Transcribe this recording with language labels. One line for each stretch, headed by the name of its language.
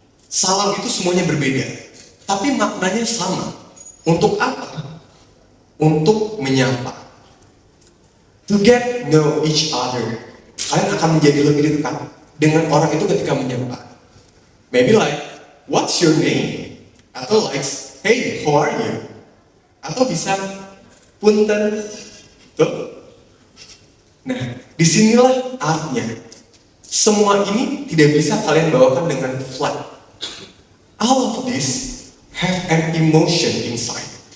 Indonesian: Salam itu semuanya berbeda, tapi maknanya sama. Untuk apa? Untuk menyapa.
English: To get know each other.
Indonesian: Kalian akan menjadi lebih dekat dengan orang itu ketika menyapa.
English: Maybe like, what's your name? Atau like, hey, how are you?
Indonesian: Atau bisa, punten. Tuh. Nah, disinilah artnya. Semua ini tidak bisa kalian bawakan dengan flat.
English: All of this have an emotion inside.